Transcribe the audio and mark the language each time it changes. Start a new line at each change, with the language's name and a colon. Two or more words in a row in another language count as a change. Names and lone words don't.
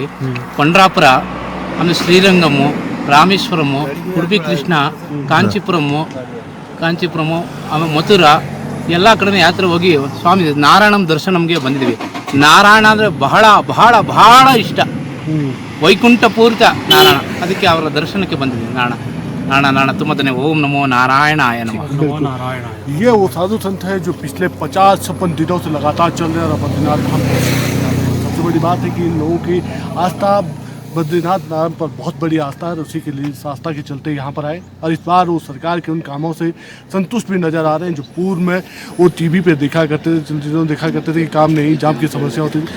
Kannada: ಪಂಡ್ರಾಪುರ, ಆಮೇಲೆ ಶ್ರೀರಂಗಮು, ರಾಮೇಶ್ವರಮು, ಉಡುಪಿ ಕೃಷ್ಣ, ಕಾಂಚೀಪುರಮು, ಆಮೇಲೆ ಮಥುರಾ ಎಲ್ಲ ಕಡೆ ಯಾತ್ರೆ ಹೋಗಿ ಸ್ವಾಮಿ ನಾರಾಯಣಂ ದರ್ಶನಂಗೆ ಬಂದಿದ್ದೀವಿ. ನಾರಾಯಣ ಅಂದರೆ ಬಹಳ ಬಹಳ ಬಹಳ ಇಷ್ಟ, ವೈಕುಂಠ ಪೂರಿತ ನಾರಾಯಣ, ಅದಕ್ಕೆ ಅವರ ದರ್ಶನಕ್ಕೆ ಬಂದಿದ್ದೀವಿ.
Sanskrit: नारायण तुम ओम नमो नारायणाय नमः।
Hindi: ये वो साधु संत है जो पिछले 50-56 दिनों से लगातार चल रहे हैं बद्रीनाथ धाम। सबसे बड़ी बात है कि इन लोगों की आस्था बद्रीनाथ नाम पर बहुत बड़ी आस्था है, उसी के लिए आस्था के चलते यहाँ पर आए। और इस बार वो सरकार के उन कामों से संतुष्ट भी नजर आ रहे हैं जो पूर्व में वो टीवी पे देखा करते थे, टेलीविजन देखा करते थे कि काम नहीं, जाम की समस्या होती थी।